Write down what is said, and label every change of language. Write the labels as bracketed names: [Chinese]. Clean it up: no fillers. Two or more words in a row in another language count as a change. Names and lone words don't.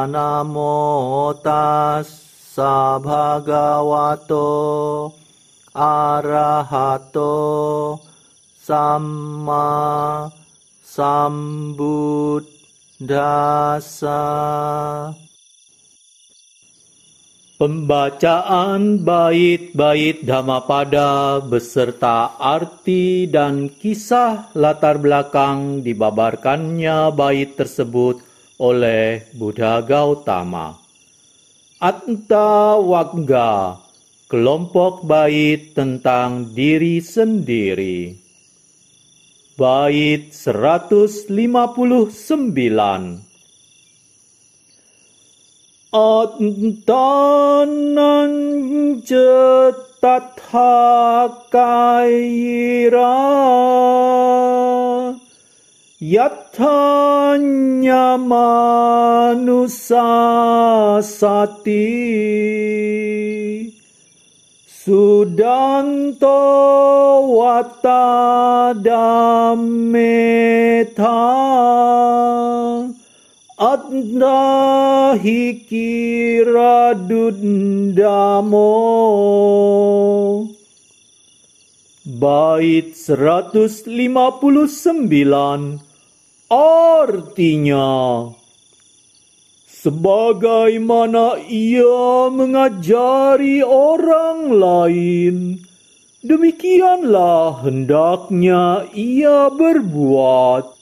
[Pali] Namo tassa bhagavato arahato samma sambuddhassa. [Indonesian] Pembacaan bait-bait Dhammapada beserta arti dan kisah latar belakang dibabarkannya bait tersebut oleh Buddha Gautama. Atta Wagga, kelompok bait tentang diri sendiri. Bait 159. [Pali] Attanan cetatha kaira yathanya manusa sati sudanto wata dameta addahi kira dundamo. [Indonesian] Bait 159 artinya, sebagaimana ia mengajari orang lain, demikianlah hendaknya ia berbuat.